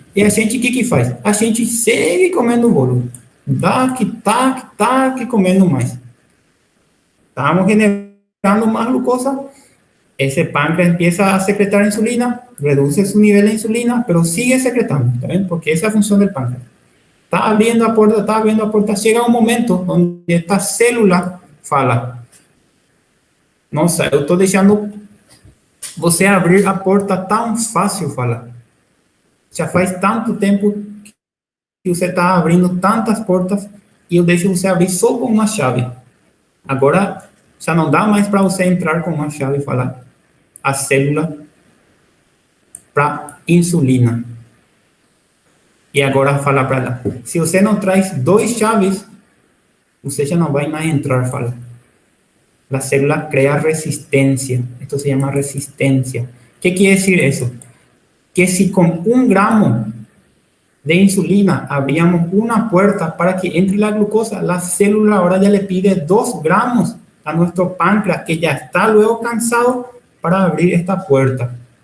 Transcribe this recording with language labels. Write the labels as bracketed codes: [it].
[pt] E a gente, o que faz? A gente segue comendo bolo. Tá comendo mais. [es] Estamos generando más glucosa. Ese páncreas empieza a secretar insulina, reduce su nivel de insulina, pero sigue secretando, ¿está bien? Porque esa es la función del páncreas. Está abriendo a puerta, llega un momento donde esta célula [pt] fala: nossa, eu estou deixando você abrir a porta tão fácil, fala. Já faz tanto tempo que você está abrindo tantas portas e eu deixo você abrir só com uma chave. Agora, já não dá mais para você entrar com uma chave e falar a célula para insulina. E agora fala para ela: se você não traz 2 chaves, você já não vai mais entrar, fala. [es] La célula crea resistencia. Esto se llama resistencia. ¿Qué quiere decir eso? Que si con 1 gramo de insulina abríamos una puerta para que entre la glucosa, la célula ahora ya le pide 2 gramos a nuestro páncreas, que ya está luego cansado, para abrir esta puerta.